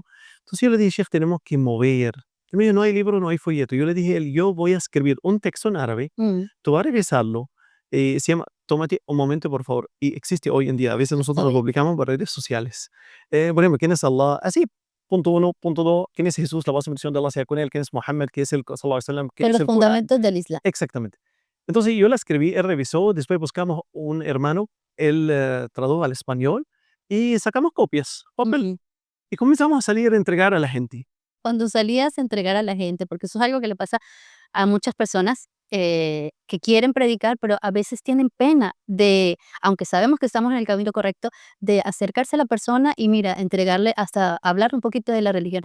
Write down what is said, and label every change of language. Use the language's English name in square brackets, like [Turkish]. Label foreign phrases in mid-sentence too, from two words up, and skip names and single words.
[Spanish] Entonces yo le dije, sheikh, tenemos que mover. Él me dijo, no hay libro, no hay folleto. Yo le dije, yo voy a escribir un texto en árabe, Mm, tú vas a revisarlo. Se llama, tómate un momento, por favor. Y existe hoy en día. A veces está nosotros lo bien. publicamos por redes sociales. Por ejemplo, ¿quién es Allah? Así, punto uno, punto dos. ¿Quién es Jesús? La voz de bendición de Allah sea con él. ¿Quién es Muhammad? ¿Qué es el [Arabic] صلى الله عليه وسلم? [Spanish] ¿Qué De es los el Corán? fundamentos del Islam. Exactamente. Entonces yo la escribí, él revisó, después buscamos un hermano, él tradujo al español y sacamos copias, papel, Ujú. y comenzamos a salir a entregar a la gente. Cuando salías a entregar a la gente, porque eso es algo que le pasa a muchas personas, que quieren predicar, pero a veces tienen pena de, aunque sabemos que estamos en el camino correcto, de acercarse a la persona y mira, entregarle, hasta hablar un poquito de la religión.